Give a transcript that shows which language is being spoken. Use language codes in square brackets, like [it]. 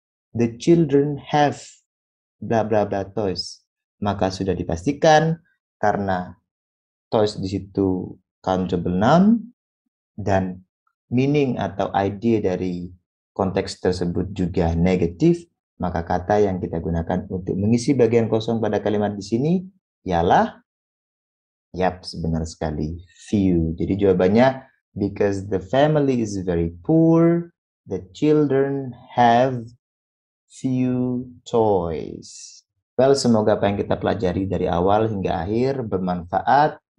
[en] The children have bla bla bla toys. [id] Maka sudah dipastikan karena toys di situ countable noun dan meaning atau idea dari konteks tersebut juga negatif, maka kata yang kita gunakan untuk mengisi bagian kosong pada kalimat di sini ialah, yap, benar sekali, few. Jadi jawabannya, [en] because the family is very poor, the children have few toys. [id] Well, semoga apa yang kita pelajari dari awal hingga akhir bermanfaat.